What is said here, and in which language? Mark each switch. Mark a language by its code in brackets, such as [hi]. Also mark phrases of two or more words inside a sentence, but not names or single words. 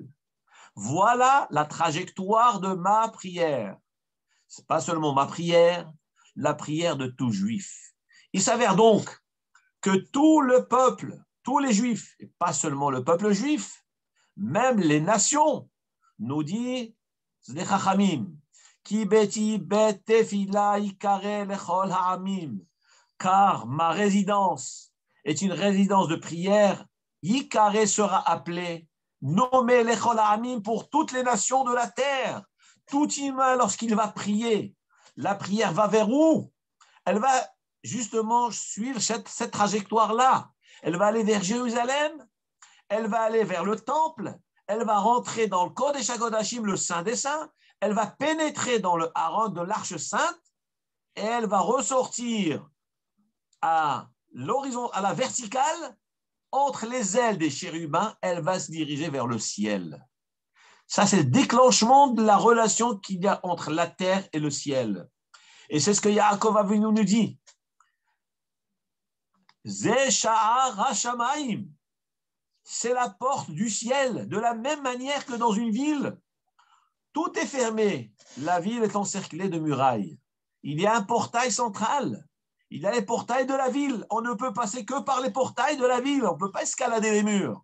[fr] Voilà la trajectoire de ma prière. Ce n'est pas seulement ma prière, la prière de tout juif. Il s'avère donc que tout le peuple, tous les juifs, et pas seulement le peuple juif, même les nations, nous dit les Chachamim, [he] כי ביתי בית תפילה יקרא לכל העמים, [fr] car ma résidence est une résidence de prière, ikare sera appelée, nommé [he] לכל העמים [fr] pour toutes les nations de la terre. Tout humain, lorsqu'il va prier, la prière va vers où? Elle va justement suivre cette trajectoire-là. Elle va aller vers Jérusalem, elle va aller vers le temple, elle va rentrer dans le [he] קודש הקודשים, [fr] le Saint des Saints, elle va pénétrer dans le haron de l'Arche Sainte et elle va ressortir à l'horizon, à la verticale, entre les ailes des chérubins, elle va se diriger vers le ciel. Ça, c'est le déclenchement de la relation qu'il y a entre la terre et le ciel. Et c'est ce que Yaakov Avinu nous dit. [he] זה שער השמים. [fr] C'est la porte du ciel, de la même manière que dans une ville, tout est fermé. La ville est encerclée de murailles. Il y a un portail central. Il y a les portails de la ville. On ne peut passer que par les portails de la ville. On ne peut pas escalader les murs.